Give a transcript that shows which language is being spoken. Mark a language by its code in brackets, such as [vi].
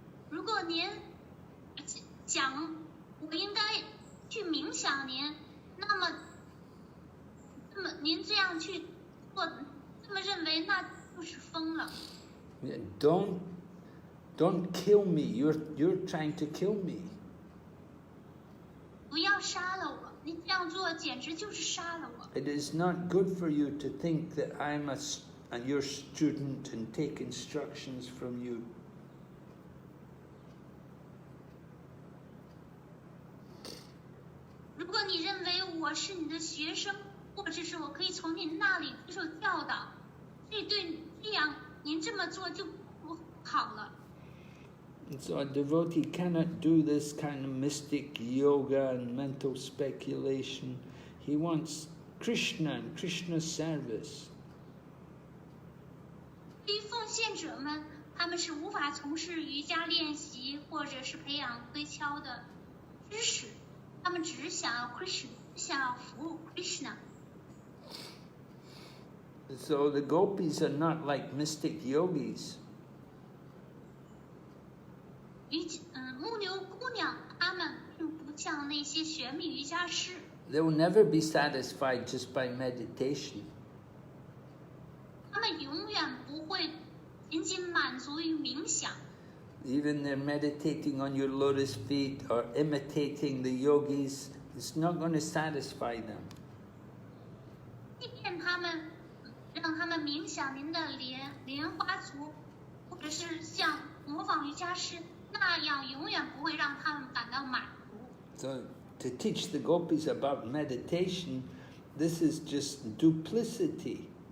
[zh] 如果您讲我应该去冥想您，那么您这样去做，这么认为，那就是疯了。 [en] Don't kill me. You're trying to kill me. [zh] 不要杀了我，你这样做简直就是杀了我。 [en] It is not good for you to think that I'm your student and take instructions from you. [zh] 如果你认为我是你的学生，或者是我可以从您那里接受教导，这样您这么做就不好了。 [en] So a devotee cannot do this kind of mystic yoga and mental speculation. He wants Krishna and Krishna's service. [zh] 对于奉献者们，他们是无法从事瑜伽练习或者是培养推敲的知识，他们只想要 Krishna， 想要服务 Krishna。 [en] So the Gopis are not like mystic yogis. [zh] 牧牛姑娘她们并不像那些玄秘瑜伽师。 [en] They will never be satisfied just by meditation. [zh] 他们永远不会仅仅满足于冥想。 [en] Even they're meditating on your lotus feet or imitating the yogis, it's not going to satisfy them. [zh] 即便他们让他们冥想您的莲花足，或者是像模仿瑜伽师那样，永远不会让他们感到满足。 [en] So to teach the gopis about meditation, this is just duplicity.